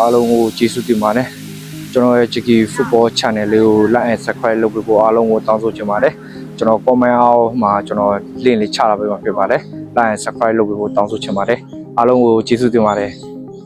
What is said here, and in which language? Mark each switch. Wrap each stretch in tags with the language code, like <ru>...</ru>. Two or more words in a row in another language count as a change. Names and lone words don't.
<my>အားလုံးကိုကျေးဇူးတင်ပါတယ်ကျွန်တော်ရဲ့ JK Football Channel လေးကို</my> <en>like and subscribe</en> <my>လုပ်ပေးဖို့အားလုံးကိုတောင်းဆိုချင်ပါတယ်ကျွန်တော် comment အောက်မှာကျွန်တော် link လေးချထားပေးမှာဖြစ်ပါတယ်</my> <en>like and subscribe</en> <my>လုပ်ပေးဖို့တောင်းဆိုချင်ပါတယ်အားလုံးကိုကျေးဇူးတင်ပါတယ်</my>